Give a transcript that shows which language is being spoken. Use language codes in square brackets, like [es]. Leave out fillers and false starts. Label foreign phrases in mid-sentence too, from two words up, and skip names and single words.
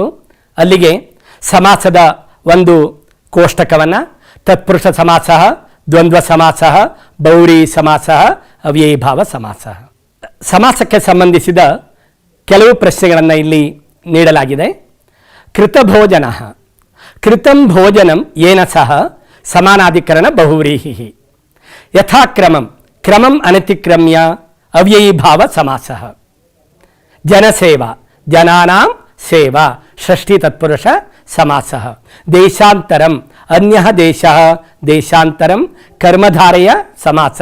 [kn] ಅಲ್ಲಿಗೆ ಸಮಾಸದ ಒಂದು ಕೋಷ್ಟಕವನ್ನು ತತ್ಪುರುಷ ಸಮಾಸ, ದ್ವಂದ್ವ ಸಮಾಸ, ಬಹುವ್ರೀಹಿ ಸಮಾಸ, ಅವ್ಯಯೀಭಾವ ಸಮಾಸ. ಸಮಾಸಕ್ಕೆ ಸಂಬಂಧಿಸಿದ ಕೆಲವು ಪ್ರಶ್ನೆಗಳನ್ನು ಇಲ್ಲಿ ನೀಡಲಾಗಿದೆ. ಕೃತಭೋಜನ, [sa] ಕೃತಂ ಭೋಜನಂ ಯೇನ ಸಹ ಸಮಾನಾಧಿಕರಣ ಬಹುವ್ರೀಹಿ. ಯಥಾಕ್ರಮಂ, ಕ್ರಮಂ ಅನತಿಕ್ರಮ್ಯ ಅವ್ಯಯೀಭಾವ ಸಮಾಸ. ಜನಸೇವಾ, ಜನಾನಾಂ ಸೇವಾ ಷಷ್ಠಿ ತತ್ಪುರುಷ ಸಮಾಸ. ದೇಶಾಂತರಂ, ಅನ್ಯಃ ದೇಶಃ ದೇಶಾಂತರಂ ಕರ್ಮಧಾರೆಯ ಸಮಾಸ.